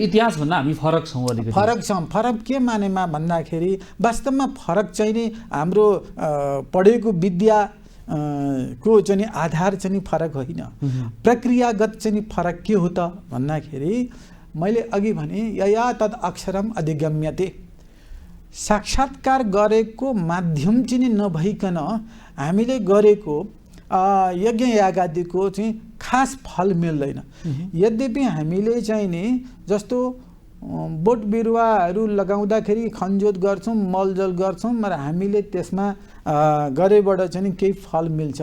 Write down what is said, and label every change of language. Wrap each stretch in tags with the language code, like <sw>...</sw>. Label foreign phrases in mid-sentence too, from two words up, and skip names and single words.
<ne>इतिहास भन्दा हामी फरक छौँ, अलिकति फरक छौँ। फरक के मानेमा भन्दाखेरि वास्तवमा फरक चाहिँ नि हाम्रो पढेको विद्या को चाहिँ आधार चाहिँ फरक होइन, प्रक्रियागत चाहिँ फरक के हो त भन्दाखेरि मैले अघि भने</ne> <sa>यया तद अक्षरम अधिगम्यते,</sa> <ne>साक्षात्कार गरेको माध्यम चाहिँ नभइकन हामीले गरेको यज्ञ यागादिको चाहिँ खास फल मिल्दैन। यद्यपि हामीले चाहिँ नि जस्तो बोट बिरुवाहरू लगाउँदाखेरि खनजोत गर्छौँ, मलजल गर्छौँ, र हामीले त्यसमा गरेबाट चाहिँ केही फल मिल्छ।</ne>